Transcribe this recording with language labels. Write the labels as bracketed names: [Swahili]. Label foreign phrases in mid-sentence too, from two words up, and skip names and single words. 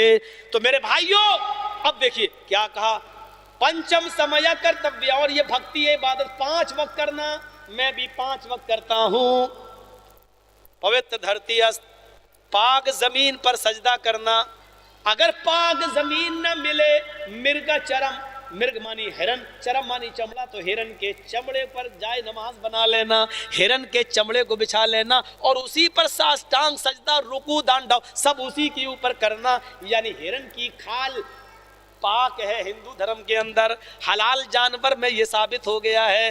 [Urdu] تو میرے بھائیوں اب دیکھیے کیا کہا، [Sanskrit] पंचम समय कर्तव्य, [Urdu] اور یہ بھکتی ہے عبادت 5 وقت کرنا، میں بھی 5 وقت کرتا ہوں۔ [Sanskrit] पवित्र धरती अस्ति, [Urdu] پاک زمین پر سجدہ کرنا، اگر پاک زمین نہ ملے [Sanskrit] मृग चर्म, [Urdu] مرگ مانی ہرن، چرم مانی چمڑا، تو ہرن کے چمڑے پر جائے نماز بنا لینا، ہرن کے چمڑے کو بچھا لینا اور اسی پر ساشٹانگ سجدہ، رکوع دانڈو سب اسی کے اوپر کرنا۔ یعنی ہرن کی کھال پاک ہے ہندو دھرم کے اندر، حلال جانور میں یہ ثابت ہو گیا ہے۔